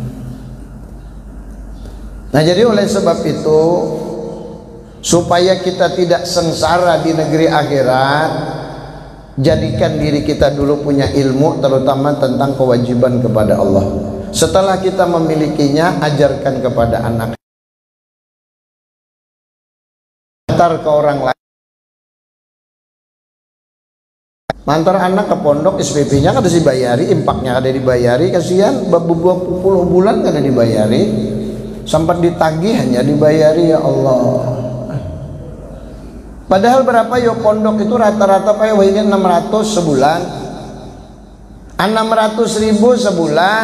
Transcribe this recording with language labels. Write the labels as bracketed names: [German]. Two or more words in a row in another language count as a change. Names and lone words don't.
[Indonesian] Nah, jadi oleh sebab itu, supaya kita tidak sengsara di negeri akhirat, jadikan diri kita dulu punya ilmu, terutama tentang kewajiban kepada Allah. Setelah kita memilikinya, ajarkan kepada anak, antar ke orang lain. [Banjar] Mantar anak ke pondok, SPP-nya kada dibayari, impaknya kada dibayari, kasihan 20 bulan kada dibayari, sempat ditagih hanya dibayari, ya Allah. [Indonesian] Padahal berapa yo pondok itu rata-rata pakai wahnya 600 sebulan, 600.000 sebulan.